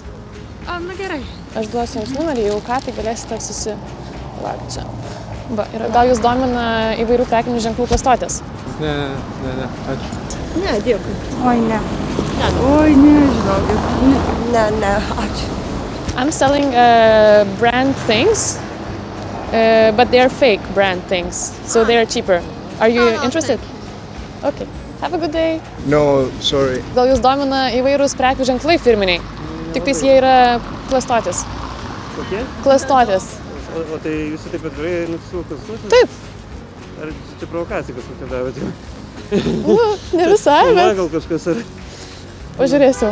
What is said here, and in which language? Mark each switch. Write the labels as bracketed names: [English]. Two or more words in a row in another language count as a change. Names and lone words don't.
[Lithuanian] Nu, gerai. Aš duosiu jums numerį, jau ką, tai galėsite susilaukti čia. Va, ir gal jūs domina įvairių prekinių ženklų klastotės? Ne, ačiū. Ne, dėkui. Oi, ne. Oi, nežinau. Ne, ačiū. [English] I'm selling brand things, but they're fake brand things, so they're cheaper. Are you interested? Okay. Have a good day. No, sorry. [Lithuanian] Gal jūs domina įvairūs prekių ženklai firminiai? Tik tais jie yra klastotės. Kokie? Klastotės. O tai jūs taip atvirai su klastotis? Taip. Ar čia provokacija kažkokia davėte? Nu, ne visai, Man bet gal kažkas ar... pažiūrėsiu.